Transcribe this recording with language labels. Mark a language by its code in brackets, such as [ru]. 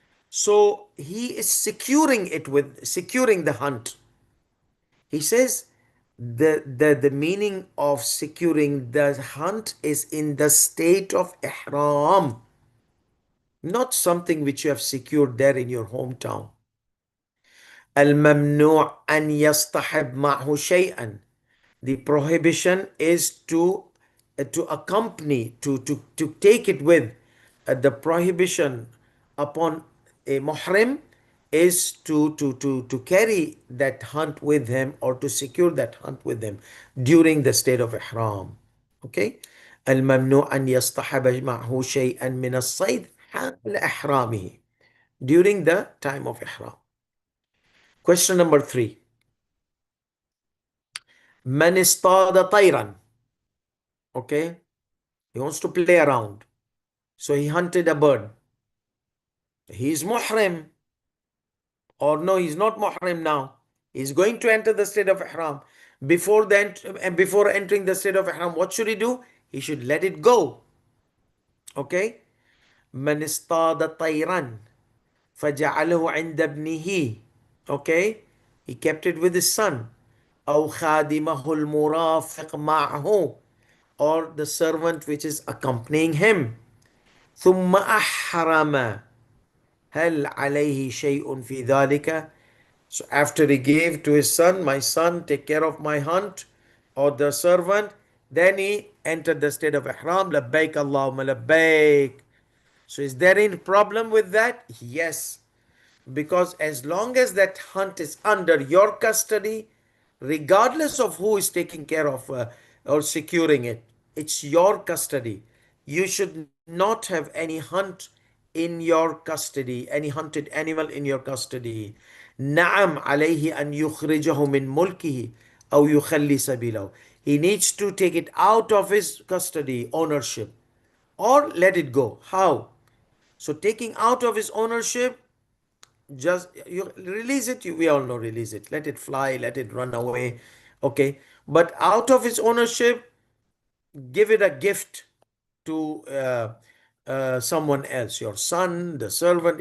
[en] So he is securing the hunt. He says the meaning of securing the hunt is in the state of Ihram, not something which you have secured there in your hometown. [ar] الممنوع أن يصطحب معه شيئا. [en] The prohibition is to accompany, to take it with. The prohibition upon a muhrim is to carry that hunt with him, or to secure that hunt with him during the state of ihram. Okay. [ar] الممنوع أن يصطحب معه شيئا من الصيد حال إحرامه, [en] during the time of ihram. Question number 3. [ar] من اصطاد طيرا. Okay. [en] He wants to play around. So he hunted a bird. He is muhrim. Or no, he's not muhrim now. He's going to enter the state of ihram. Before entering the state of ihram, what should he do? He should let it go. Okay. [ar] من اصطاد طيرا فجعله عند ابنه. [en] Okay. He kept it with his son. [ar] أو خادمه المرافق معه, [en] or the servant which is accompanying him. [ar] ثم أحرم هل عليه شيء في ذلك. [en] So after he gave to his son, my son, take care of my hunt, or the servant, then he entered the state of ihram. [ar] Labbaik Allahumma labbaik. [en] So is there any problem with that? Yes. Because as long as that hunt is under your custody, regardless of who is taking care of or securing it, it's your custody. You should not have any hunt in your custody, any hunted animal in your custody. [ar] نعم عليه أن يخرجه من ملكه أو يخلي سبيله. [en] He needs to take it out of his custody, ownership, or let it go. How? So taking out of his ownership, just you release it. We all know, release it, let it fly, let it run away. Okay. But out of its ownership, give it a gift to someone else, your son, the servant.